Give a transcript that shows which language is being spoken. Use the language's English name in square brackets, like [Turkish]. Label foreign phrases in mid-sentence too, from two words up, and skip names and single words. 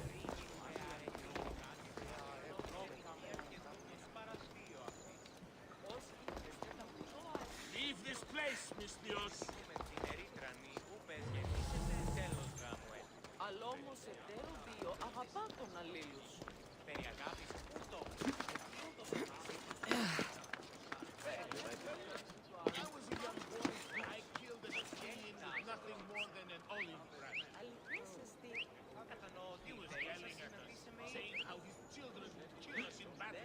[English] Leave this place, Misthios! [Greek] Αλλά όμως εταίρου δύο αγαπά τον αλλήλους. Περί αγάπης, ούτω. [English] When I was a young boy, I killed an Assyrian with nothing more than an olive branch. He was yelling at us, saying how his children would kill us in battle.